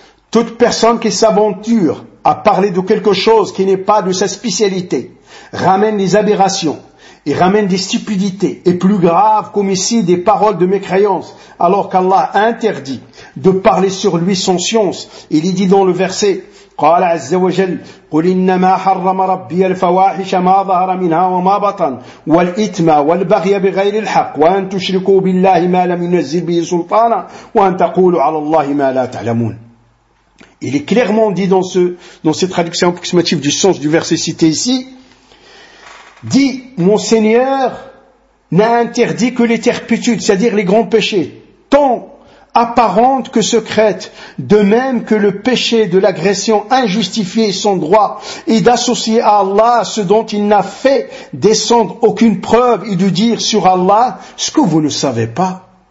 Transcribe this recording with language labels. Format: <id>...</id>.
<fr>Toute personne qui s'aventure à parler de quelque chose qui n'est pas de sa spécialité ramène des aberrations. Il ramène des stupidités et plus grave comme ici des paroles de mécréance, alors qu'Allah interdit de parler sur lui sans science. Il est dit dans le verset,</fr> <ar>قال عز وجل قل إنما حرم ربي الفواحش ما ظهر منها وما بطن والإثم والبغي بغير الحق وأن تشركوا بالله ما لم ينزل به سلطانا وأن تقولوا على الله ما لا تعلمون.</ar> <fr>Il est clairement dit dans cette traduction approximative du sens du verset cité ici. Dit, mon Seigneur n'a interdit que les turpitudes, c'est-à-dire les grands péchés, tant apparentes que secrètes, de même que le péché de l'agression injustifiée sans droit, et d'associer à Allah ce dont il n'a fait descendre aucune preuve, et de dire sur Allah ce que vous ne savez pas.</fr>